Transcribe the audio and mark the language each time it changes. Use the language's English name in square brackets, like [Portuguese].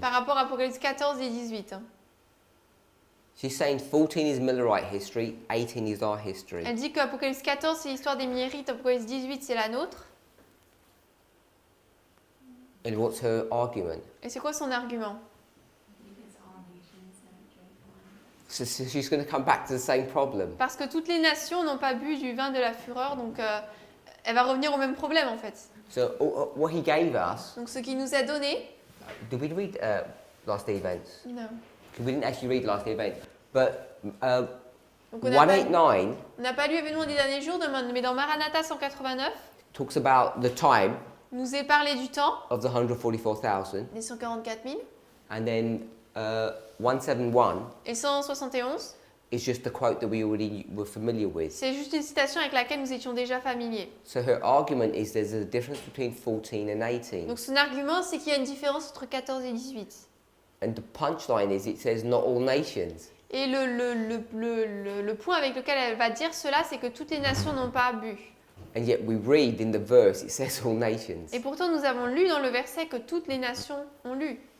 [French] Par rapport à Apocalypse 14 et 18. [English] She's saying 14 is Millerite history, 18 is our history. [French] Elle dit qu'Apocalypse 14 c'est l'histoire des Millérites, Apocalypse 18 c'est la nôtre. [English] And what's her argument? [French] Et c'est quoi son argument? [English] Because all nations have drank wine. So she's going to come back to the same problem. [French] Parce que toutes les nations n'ont pas bu du vin de la fureur, donc elle va revenir au même problème en fait. [English] So what he gave us, [French] Donc ce qu'il nous a donné, [English] did we read last events? [French] non. [English] We didn't actually read last event, but [French] Donc on n'a pas, [English] 189 [French] on n'a pas lu événement des derniers jours, mais dans Maranatha 189, [English] talks about the time [French] il nous est parlé du temps, [English] of the 144,000, [French] les 144 000, [English] and then 171 [French] et 171, [English] is just the quote that we already were familiar with. [French] c'est juste une citation avec laquelle nous étions déjà familiers. [English] So her argument is there's a difference between 14 and 18. [French] Donc son argument, c'est qu'il y a une différence entre 14 et 18. [English] And the punchline is it says not all nations. [French] Et le point avec lequel elle va dire cela, c'est que toutes les nations n'ont pas bu. [English] And yet we read in the verse it says all nations. [French] Et pourtant, nous avons lu dans le verset que toutes les nations ont lu.